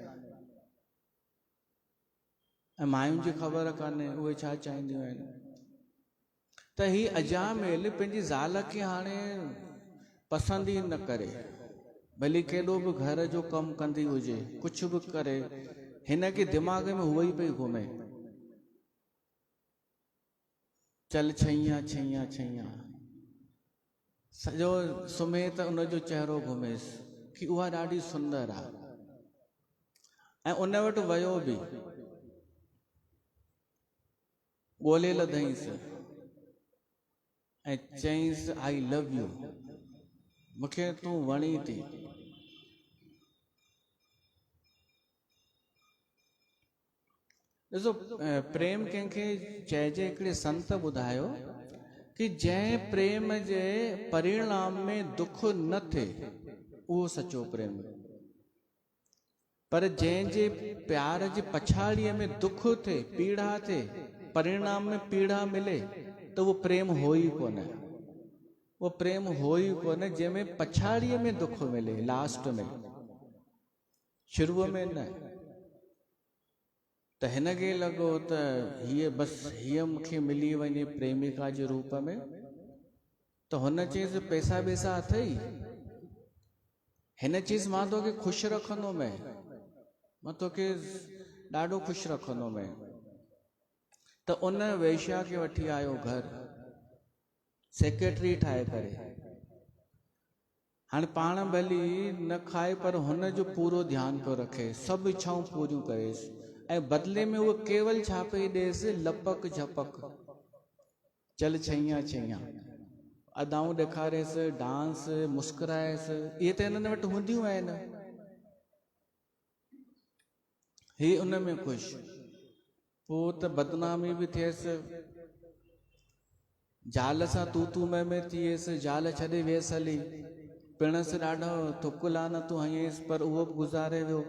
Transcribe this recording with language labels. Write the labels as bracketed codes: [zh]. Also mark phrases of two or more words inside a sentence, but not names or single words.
[sd] ऐं मायुनि जी ख़बर कान्हे उहे छा चाहींदियूं आहिनि। त ही अजामिल पंहिंजी ज़ाल खे हाणे पसंदि ई न करे, भली केॾो बि घर जो कमु कंदी हुजे, कुझु बि करे, हिन खे दिमाग़ में हुअ ई पई घुमे, [hi] चल छैया छैया छैया, [sd] सॼो सुम्हे त उनजो चहिरो घुमेसि कि उहा ॾाढी सुंदर आहे। ऐं उन वटि वियो बि, ॻोल्हे लधईंसि ऐं चईंसि [en] I love you, [sd] मूंखे तूं वणी थी। ॾिसो, प्रेम कंहिंखे चइजे, हिकिड़े संत ॿुधायो कि जंहिं प्रेम जे परिणाम में दुख न थिए उहो सचो प्रेम, पर जंहिंजे प्यार जी पछाड़ीअ में दुख थिए, पीड़ा थिए, परिणाम में पीड़ा मिले, त उहो प्रेम हो ई कोन्हे। वो प्रेम हो ई कोन्हे जंहिंमें पछाड़ीअ में दुख मिले, लास्ट में, शुरूअ में न। त हिन खे लॻो त हीअ बसि हीअ मूंखे मिली वञे प्रेमिका जे रूप में, त हुन चयईंसि पैसा वैसा अथई, हिन चयईंसि मां तोखे ख़ुशि रखंदुमि, मां तोखे ॾाढो ख़ुशि रखंदुमि। त उन वेश्या खे वठी आयो घर, सेक्रेटरी ठाहे करे। हाणे पाण भली न खाए, पर हुन जो पूरो ध्यानु पियो रखे, सभु इच्छाऊं पूरियूं करेसि, ऐं बदिले में उहो केवल छा पई ॾेसि, लपक झपक, [hi] चल छैया छैया, [sd] अदाऊं ॾेखारेसि, डांस, मुस्कुराएसि, इहे त हिननि वटि हूंदियूं आहिनि। ही उन में ख़ुशि, पोइ त बदनामी बि थियसि, ज़ाल सां तू में थियसि, ज़ाल छॾे वियसि हली, पिणसि ॾाढो थुक लानतूं हयसि, पर उहो बि गुज़ारे वियो।